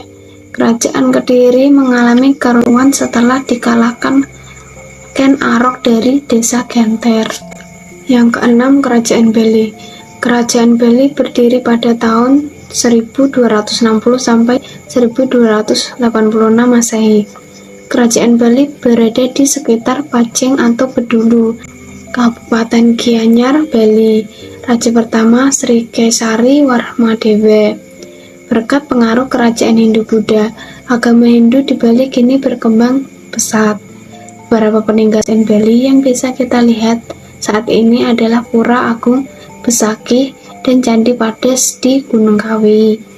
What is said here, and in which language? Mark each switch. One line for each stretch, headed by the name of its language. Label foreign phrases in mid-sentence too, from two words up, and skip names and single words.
Indonesian: Kerajaan Kediri mengalami keruntuhan setelah dikalahkan Ken Arok dari desa Genter. Yang keenam, Kerajaan Bali. Kerajaan Bali berdiri pada tahun 1260 sampai 1286 Masehi. Kerajaan Bali berada di sekitar Paceng atau Bedulu, Kabupaten Gianyar, Bali. Raja pertama Sri Kesari Warmadewa. Berkat pengaruh kerajaan Hindu-Buddha, agama Hindu di Bali kini berkembang pesat. Beberapa peninggalan Bali yang bisa kita lihat saat ini adalah Pura Agung Besakih dan Candi Pades di Gunung Kawi.